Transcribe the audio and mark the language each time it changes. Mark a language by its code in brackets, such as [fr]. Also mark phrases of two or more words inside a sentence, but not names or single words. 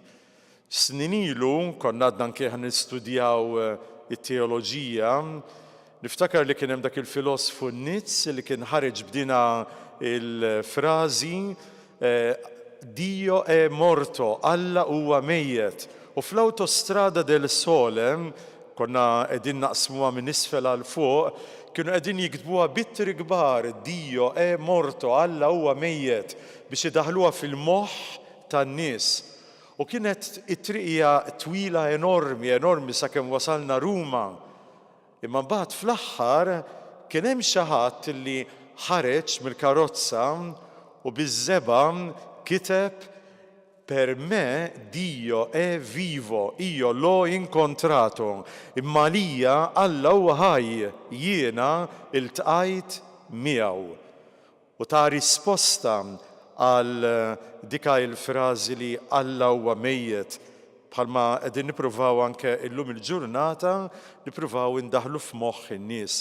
[mt] Snin ilu konna għadna anke nistudjaw it-teoloġija, niftakar li kien hemm dak il-filosofu Nitz li kien ħareġ b'dina il-frażi [it] Dio è morto, [mt] Alla huwa mejjet. U fl-Autostrada del Sole, konna qegħdin naqsmuha minn isfel għal fuq, kienu qegħdin jiktbuha bittri kbar, [it] Dio è morto, [mt] Alla huwa mejjet, biex idaħluha fil-moħħ tan-nies. U kienet it-triqija twila enormi sakemm wasalna Ruma. Imma mbagħad fl-aħħar kien hemm xi ħadd li ħareġ mill-karozza u biż-żeba kiteb [it] per me Dio è vivo, io l'ho incontrato, [mt] imma lija Alla huwa ħaj, jiena iltqajt miegħu. U ta' risposta għal dika il-frażi li Alla huwa mejjet, bħalma qegħdin nippruvaw anke illum il-ġurnata nippruvaw indaħlu f'moħħ in-nies.